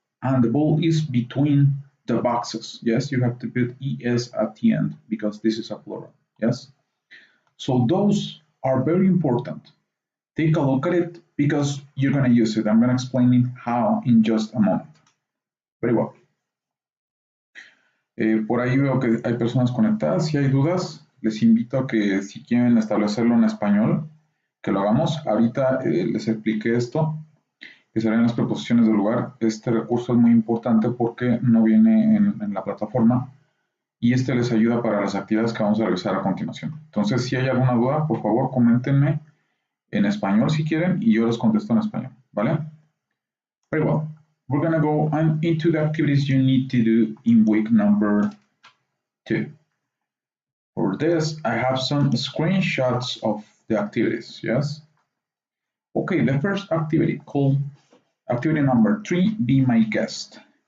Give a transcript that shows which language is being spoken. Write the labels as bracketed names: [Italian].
[English] And the ball is between the boxes. Yes, you have to put es at the end because this is a plural. Yes. So those are very important. Take a look at it because you're going to use it. I'm going to explain it how in just a moment. Very well. [Spanish] Por ahí veo que hay personas conectadas. Si hay dudas, les invito a que si quieren establecerlo en español, que lo hagamos. Ahorita les expliqué esto, que serán las preposiciones del lugar. Este recurso es muy importante porque no viene en la plataforma y este les ayuda para las actividades que vamos a realizar a continuación. Entonces, si hay alguna duda, por favor, coméntenme en español si quieren y yo les contesto en español, ¿vale? [English] Very well. We're going to go into the activities you need to do in week number 2. For this, I have some screenshots of the activities, yes? Okay, the first activity called activity number 3, Be My Guest.